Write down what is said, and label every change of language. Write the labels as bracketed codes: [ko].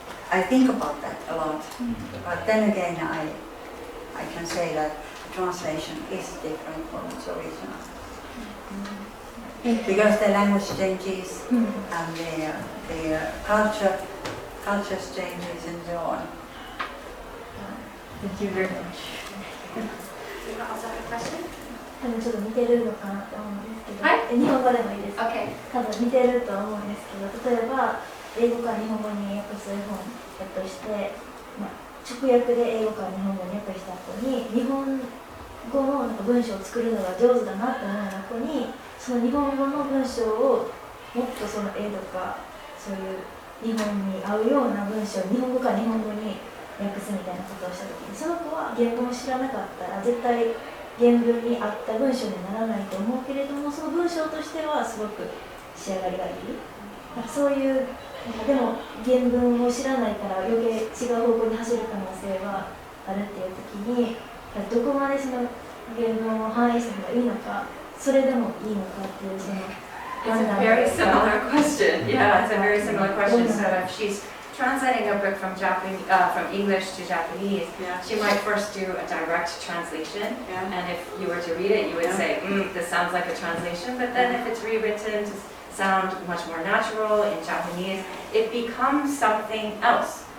[en] I think about that a lot. But then again, I can say that translation is different from its original. Because the language changes and the culture changes and so on. Thank you very much. Do you also have a question? [ja] 多分ちょっと似てるのかなと思うんですけど、はい日本語でもいいですか？ [en] Okay. [ja] 多分似てると思うんですけど、例えば英語から日本語に訳す本として、直訳で英語から日本語に訳した後に日本語のなんか文章を作るのが上手だなって思う子にその日本語の文章をもっとその絵とかそういう日本に合うような文章を日本語から日本語に訳すみたいなことをした時にその子は原文を知らなかったら絶対原文に合った文章にならないと思うけれどもその文章としてはすごく仕上がりがいい。なんかそういうなんかでも原文を知らないから余計違う方向に走る可能性はあるっていう時にどこまでその原文を反映した方がいいのかそれでもいいのかっていうその [en] It's a very similar question. Yeah, it's a very similar question. So if she's translating a book from from English to Japanese, Yeah. she might first do a direct translation. Yeah. And if you were to read it, you would Yeah. say, this sounds like a translation. But then if it's rewritten to sound much more natural in Japanese, it becomes something else.